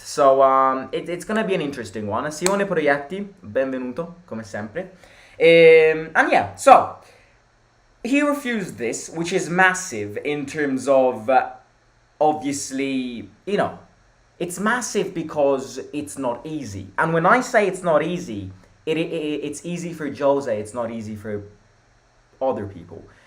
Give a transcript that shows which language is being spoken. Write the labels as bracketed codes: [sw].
[en] So it's gonna be an interesting one. [it] Sione Proietti, benvenuto come sempre. [en] So he refused this, which is massive in terms of obviously, it's massive because it's not easy. And when I say it's not easy, it's easy for Jose, it's not easy for other people.